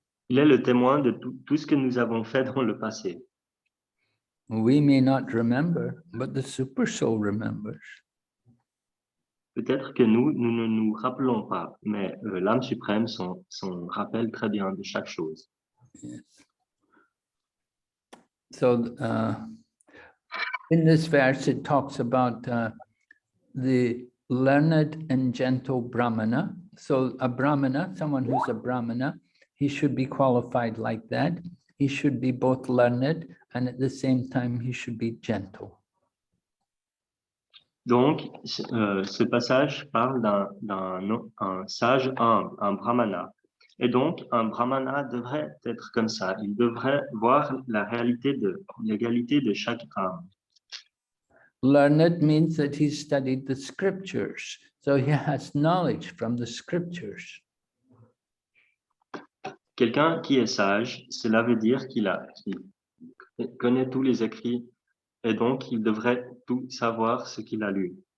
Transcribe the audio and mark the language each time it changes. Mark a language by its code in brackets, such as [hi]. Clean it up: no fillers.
[fr] Il est le témoin de tout ce que nous avons fait dans le passé. [en] We may not remember, but the super soul remembers. [fr] Peut-être que nous ne nous rappelons pas, mais l'âme suprême s'en rappelle très bien de chaque chose. [en] Yes. So in this verse, it talks about the learned and gentle Brahmana. So a Brahmana, someone who's a Brahmana, he should be qualified like that. He should be both learned and at the same time, he should be gentle. [fr] Donc, ce passage parle d'un sage humble, un brahmana. Et donc, un brahmana devrait être comme ça. Il devrait voir la réalité de l'égalité de chaque âme. [en] Learned means that he's studied the scriptures. So he has knowledge from the scriptures. [fr] Quelqu'un qui est sage, cela veut dire qu'il connaît tous les écrits et donc il devrait tout savoir ce qu'il a lu.